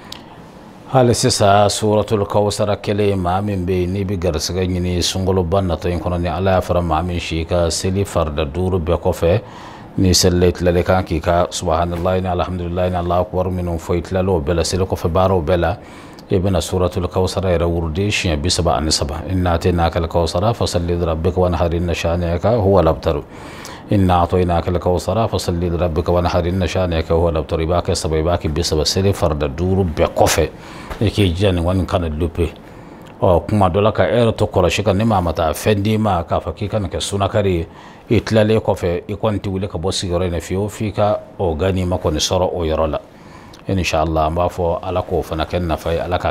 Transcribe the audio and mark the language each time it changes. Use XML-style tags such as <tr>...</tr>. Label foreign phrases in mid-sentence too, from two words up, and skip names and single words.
<bm>hali sisan</bm> <ar>سورة الكوثر</ar> <bm>kelen maa min bɛ yen n'i bɛ garisɛgɛ ɲini sunkaloba natɔ in kɔnɔ ni ala y'a fara maa min si ka seli farida 5 bɛɛ kɔfɛ ni selila i tilalen kan k'i ka subhanallahi ni alhamdulillahi ni</bm> <ar>الله أكبر</ar> <bm>minnu fɔ i tilal'o bɛɛ la seli kɔfɛ baaraw bɛɛ la i bɛna</bm> <ar>سورة الكوثر</ar> <bm>yɛrɛ wurudi siɲɛ 33</bm> <ar>إنا أعطيناك الكوثر فصل لربك وانحر إن شانئك هو الأبتر إنا أعطيناك الكوثر فصل لربك وانحر إن شانئك هو الأبتر</ar> <bm>i b'a kɛ 7 i b'a kɛ 30 seli farida 5 bɛɛ kɔfɛ i k'i jija nin kɔni kana lope kuma dɔ la ka heure to kɔlɔsi kan ni maa ma taa fɛn d'i ma k'a fɔ k'i ka nin kɛ sunakari ye i tilalen kɔfɛ i kɔni tɛ wuli ka bɔ sigiyɔrɔ in na fiyewu f'i ka o ganima kɔni sɔrɔ o yɔrɔ la inshallah an b'a fɔ ala k'o fana kɛ nafa ye ala k'a</bm>